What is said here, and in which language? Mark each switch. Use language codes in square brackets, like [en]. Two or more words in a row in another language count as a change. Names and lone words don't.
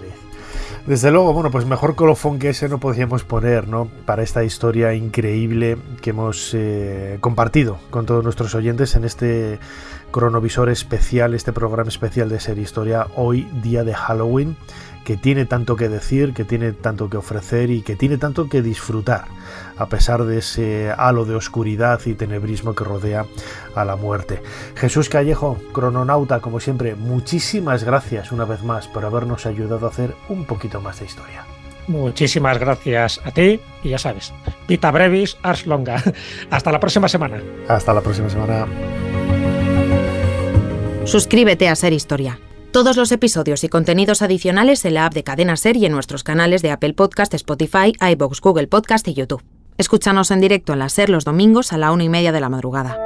[es] Desde luego, bueno, pues mejor colofón que ese no podríamos poner, ¿no?, para esta historia increíble que hemos compartido con todos nuestros oyentes en este cronovisor especial, este programa especial de Ser Historia, hoy día de Halloween, que tiene tanto que decir, que tiene tanto que ofrecer y que tiene tanto que disfrutar, a pesar de ese halo de oscuridad y tenebrismo que rodea a la muerte. Jesús Callejo, crononauta, como siempre, muchísimas gracias una vez más por habernos ayudado a hacer un poquito más de historia. Muchísimas gracias a ti, y ya sabes, [la] vita brevis, ars longa. [es] Hasta la próxima semana. Hasta la próxima semana. Suscríbete a Ser Historia. Todos los episodios y contenidos adicionales en la app de Cadena Ser y en nuestros canales de Apple Podcast, Spotify, iVoox, Google Podcast y YouTube. Escúchanos en directo en la Ser los domingos a la 1:30 de la madrugada.